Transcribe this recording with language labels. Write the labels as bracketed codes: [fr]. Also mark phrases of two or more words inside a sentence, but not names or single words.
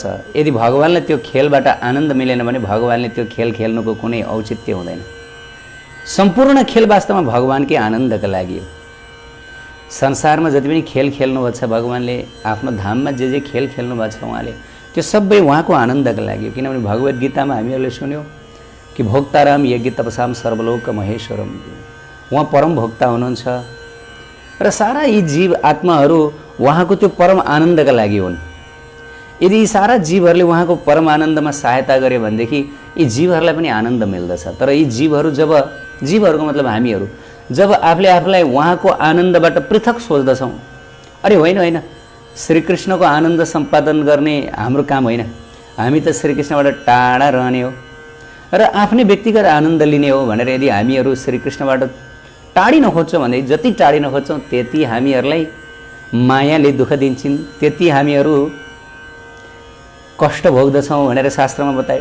[ne] यदि भगवानले त्यो खेलबाट आनन्द मिलेन भने भगवानले त्यो खेल खेल्नुको कुनै औचित्य हुँदैन। सम्पूर्ण खेल वास्तवमा भगवानकै आनन्दका लागि हो। संसारमा जति पनि खेल खेल्नुभएको छ भगवानले, आफ्नो धाममा जे खेल खेल्नु भएको छ उहाँले, त्यो सबै उहाँको आनन्दका लागि हो। किनभने भगवत गीतामा हामीहरूले सुन्यौँ कि [sa] भोक्ताराम यज्ञ तपसाम सर्वलोक महेश्वरम, [ne] उहाँ परम भोक्ता हुनुहुन्छ र सारा यी जीव आत्माहरू उहाँको त्यो परम आनन्दका लागि हुन्। यदि यी सारा जीवहरूले उहाँको परम आनन्दमा सहायता गरे भनेदेखि यी जीवहरूलाई पनि आनन्द मिल्दछ। तर यी जीवहरू जब, जीवहरूको मतलब हामीहरू, जब आफूले आफूलाई उहाँको आनन्दबाट पृथक सोच्दछौँ, अरे होइन होइन, श्रीकृष्णको आनन्द सम्पादन गर्ने हाम्रो काम होइन, हामी त श्रीकृष्णबाट टाढा रहने हो र आफ्नै व्यक्तिगत आनन्द लिने हो भनेर यदि हामीहरू श्रीकृष्णबाट टाढिन खोज्छौँ भने जति टाढिन खोज्छौँ त्यति हामीहरूलाई मायाले दुःख दिन्छन्, त्यति हामीहरू कष्ट भोग्दछौँ भनेर शास्त्रमा बतायो।